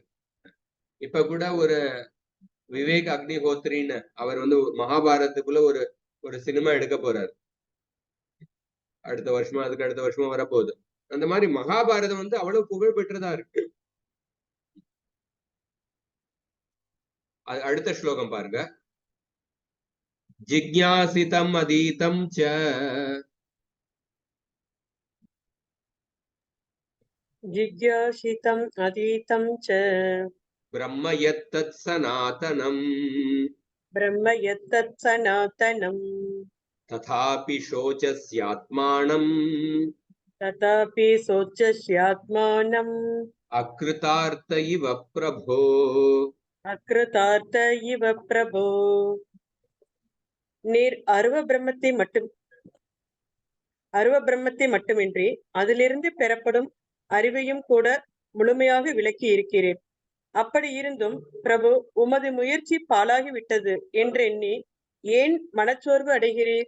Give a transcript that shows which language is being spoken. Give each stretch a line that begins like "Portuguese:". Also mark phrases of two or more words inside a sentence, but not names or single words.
Tamil: இப்ப கூட ஒரு விவேக் அக்னிஹோத்ரின்னு அவர் வந்து மகாபாரதத்துக்குள்ள ஒரு சினிமா எடுக்க போறாரு. அடுத்த வருஷமா அதுக்கு அடுத்த வருஷமா வரப்போகுது. அந்த மாதிரி மகாபாரதம் வந்து அவ்வளவு புகழ் பெற்றதா இருக்கு. அடுத்த ஸ்லோகம் பாருங்க.
Sanskrit: जिज्ञासितम् अतीतं च जिज्ञासितम् अतीतं च ब्रह्म यत्तत् सनातनम् तथापि शोचस्यात्मानम् अकृतार्थ इव प्रभो.
Tamil: நீர் அருவ பிரம்மத்தை மட்டும் அருவ பிரம்மத்தை மட்டுமின்றி அதிலிருந்து பெறப்படும் அறிவையும் கூட முழுமையாக விளக்கி இருக்கிறேன். அப்படி இருந்தும் பிரபு உமது முயற்சி பாழாகி விட்டது என்றெண்ணி ஏன் மனச்சோர்வு அடைகிறீர்?